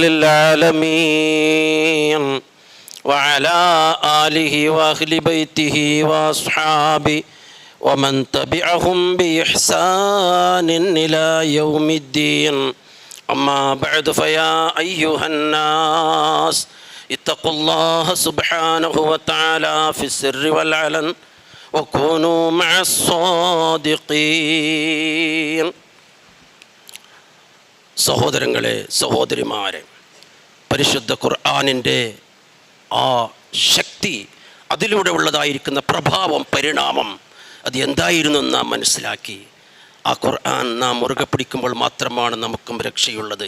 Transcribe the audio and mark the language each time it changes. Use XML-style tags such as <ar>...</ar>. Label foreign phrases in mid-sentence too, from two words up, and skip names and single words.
<ar>للعالمين وعلى آله وأهل بيته وأصحابه ومن تبعهم بإحسان إلى يوم الدين. أما بعد فيا أيها الناس اتقوا الله سبحانه وتعالى في السر والعلن وكونوا مع الصادقين.</ar> <ml>സഹോദരങ്ങളെ, സഹോദരിമാരെ, പരിശുദ്ധ ഖുർആനിൻ്റെ ആ ശക്തി, അതിലൂടെ ഉള്ളതായിരിക്കുന്ന പ്രഭാവം, പരിണാമം, അത് എന്തായിരുന്നു നാം മനസ്സിലാക്കി. ആ ഖുർആൻ നാം മുറുകെ പിടിക്കുമ്പോൾ മാത്രമാണ് നമുക്കും രക്ഷയുള്ളത്.</ml>